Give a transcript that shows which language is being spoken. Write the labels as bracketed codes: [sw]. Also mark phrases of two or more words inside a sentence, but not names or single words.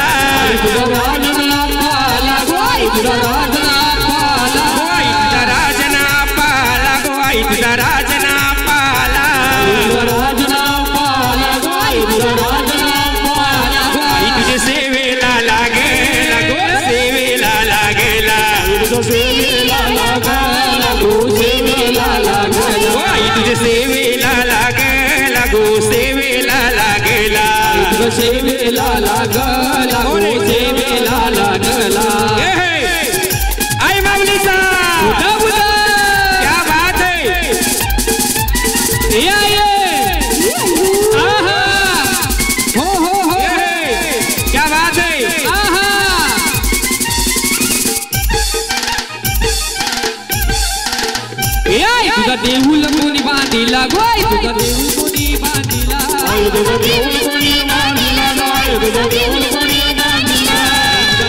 [mr] तुझा राजना पाला गो आई तुझा राजना पाला गो आई तुझा राजना पाला गो आई तुझा राजना पाला राजना पाला गो आई तुझा राजना पाला गो आई तुझे सेवेला लागेला गो सेवेला लागेला तुझ्या सेवेला लागला गो सेवेला लागला गो आई तुझे सेवेला लागेला गो सेवेला लागेला तुझ्या सेवेला लागला गो सेवेला लागला आई माऊलीचा [hi] क्या बात है क्या बात है [mr] तुझा देऊळ कोणी बांधिला गो आई तुझा देऊळ कोणी बांधिला तुझा देऊळ कोणी बांधिला तुझा देऊळ कोणी बांधिला तुझा